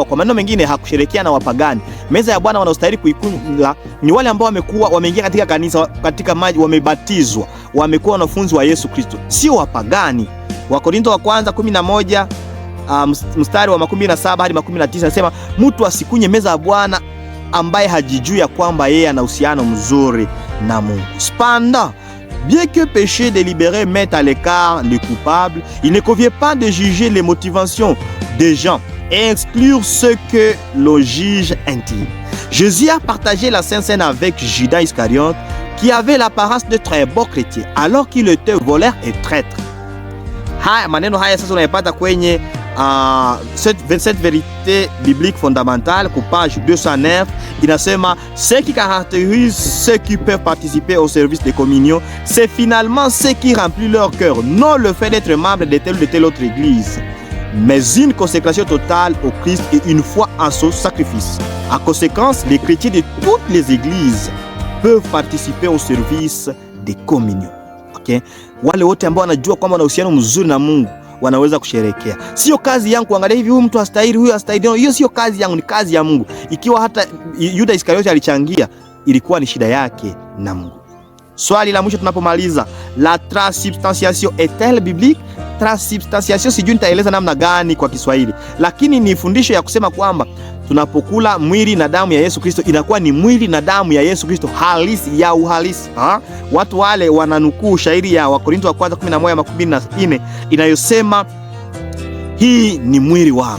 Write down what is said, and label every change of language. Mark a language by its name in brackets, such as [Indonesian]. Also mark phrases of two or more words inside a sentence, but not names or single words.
[Swahili] Kwa maneno mengine, hakusherehekea na wapagani. Meza ya Bwana wanaostahili kuikula ni wale ambao wameingia katika kanisa, katika maji, wamebatizwa, wamekuwa wanafunzi wa Yesu Kristo, sio wapagani. Wakorintho wa kwanza 11 mstari wa 17-19 nasema, mtu asikunye meza ya Bwana ambaye hajijui ya kwamba yeye ana uhusiano mzuri na Mungu. [French] Cependant, bien que péché délibéré mette à l'écart le coupable, il ne convient pas de juger les motivations des gens et exclure ceux que le juge intime. Jésus a partagé la Sainte Seine avec Judas Iscariote, qui avait l'apparence de très bon chrétien, alors qu'il était voleur et traître. [Swahili] Maneno haya sasa unayapata kwenye [French] 27 vérité biblique fondamentale [Swahili] ku page 209 inasema [French] ce qui caractérise ceux qui peuvent participer au service de communion, c'est finalement ce qui remplit leur cœur, non le fait d'être membre de telle ou de telle autre église, mais une consécration totale au Christ et une foi en son sacrifice. En conséquence, les chrétiens de toutes les églises peuvent participer au service de communion. Okay? [Swahili] Wale wote ambao wanajua kwamba wana uhusiano mzuri na Mungu wanaweza kusherehekea. Sio kazi yangu kuangalia hivi huyu mtu astahili, huyu astahili. Hiyo sio kazi yangu, ni kazi ya Mungu. Ikiwa hata Yuda Iskarioti alichangia, ilikuwa ni shida yake na Mungu. Swali la mwisho tunapomaliza, [French] la transubstantiation est-elle biblique? [Swahili] Transubstantiation sijui nitaeleza namna gani kwa Kiswahili, lakini ni fundisho ya kusema kwamba tunapokula mwili na damu ya Yesu Kristo inakuwa ni mwili na damu ya Yesu Kristo halisi, ya uhalisi. Watu wale wananukuu shairi ya Wakorintho wa kwanza 11:24 inayosema hii ni mwili wangu.